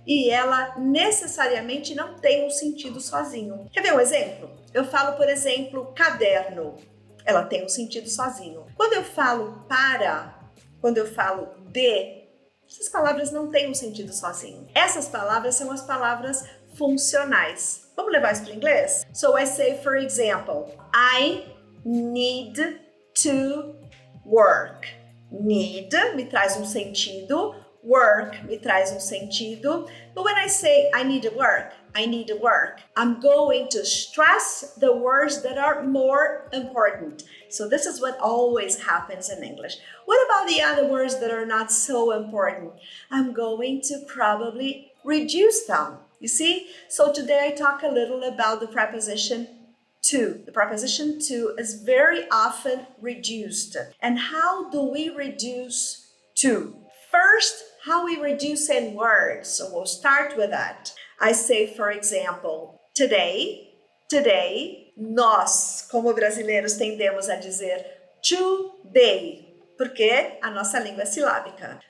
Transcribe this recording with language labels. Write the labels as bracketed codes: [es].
[pt] E ela necessariamente não tem um sentido sozinho. Quer ver um exemplo? Eu falo, por exemplo, caderno. Ela tem um sentido sozinho. Quando eu falo para, quando eu falo de, essas palavras não têm um sentido sozinho. Essas palavras são as palavras funcionais. Vamos levar isso para o inglês? [en] So I say, for example, I need to work. [pt] Need me traz um sentido, work me traz um sentido. [en] But when I say I need to work, I'm going to stress the words that are more important. So this is what always happens in English. What about the other words that are not so important? I'm going to probably reduce them. You see? So today I talk a little about the preposition to. The preposition to is very often reduced. And how do we reduce to? First, how we reduce in words. So we'll start with that. I say, for example, today, [pt] nós, como brasileiros, tendemos a dizer today, porque a nossa língua é silábica.